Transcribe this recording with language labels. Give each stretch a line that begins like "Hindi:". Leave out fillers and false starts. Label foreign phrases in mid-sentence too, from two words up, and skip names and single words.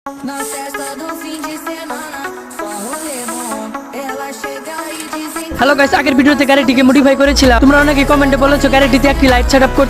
Portuguese: Na festa do fim de semana, só rolê bom. Ela chega e desencana.
English: hello guys,
Bangla: আগের ভিডিওতে গাড়িটিকে মডিফাই করেছিলাম। তোমরা অনেকে কমেন্টে বলেছো গাড়িটিতে একটি
English: light setup
Bangla: করতে।